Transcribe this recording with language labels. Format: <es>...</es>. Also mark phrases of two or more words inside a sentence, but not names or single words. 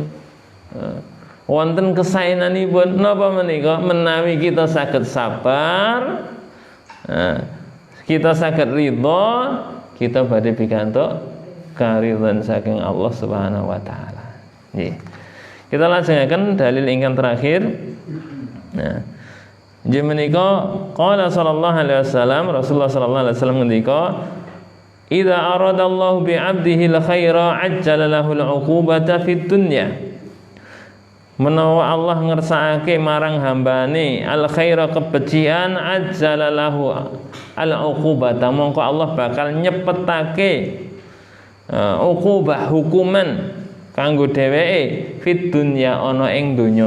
<jv>Wonten kesaenanipun napa menika menawi kita saged sabar, kita saged ridha, kita badhe pikantuk karidhan saking Allah</jv> <ar>سبحانه وتعالى.</ar> <jv>Nggih. Kita lajengaken dalil ingkang terakhir. Nah, inggih menika</jv> <ar>قال صلى الله عليه وسلم، رسول الله صلى الله عليه وسلم ngendika, "إذا أراد الله بعبده الخير عجل له العقوبة في الدنيا."</ar> <jv>Menawa Allah ngersakake marang hambane al-khaira kebecikan,</jv> <ar>عجل له العقوبة,</ar> <jv>mongko Allah bakal nyepetake uqubah hukuman kanggo dheweke</jv> <ar>في الدنيا</ar> <jv>ana ing donya.</jv>